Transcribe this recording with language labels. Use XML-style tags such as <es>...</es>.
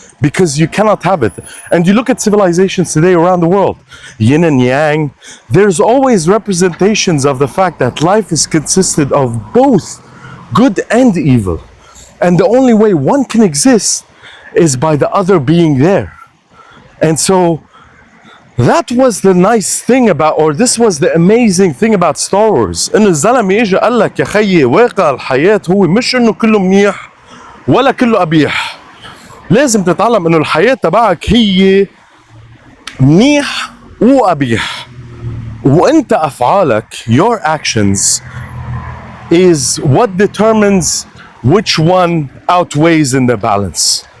<en>Because you cannot have it. And you look at civilizations today around the world, yin and yang, there's always representations of the fact that life is consisted of both good and evil. And the only way one can exist is by the other being there. And so that was the nice thing about, or this was the amazing thing about Star Wars.</en> <ar>إنه الزلمة إجا قال لك يا خيي واقع الحياة هو مش إنه كله منيح ولا كله قبيح. لازم تتعلم إنه الحياة تبعك هي منيح وقبيح. وأنت أفعالك,</ar> <en>your actions, is what determines which one outweighs in the balance.</en>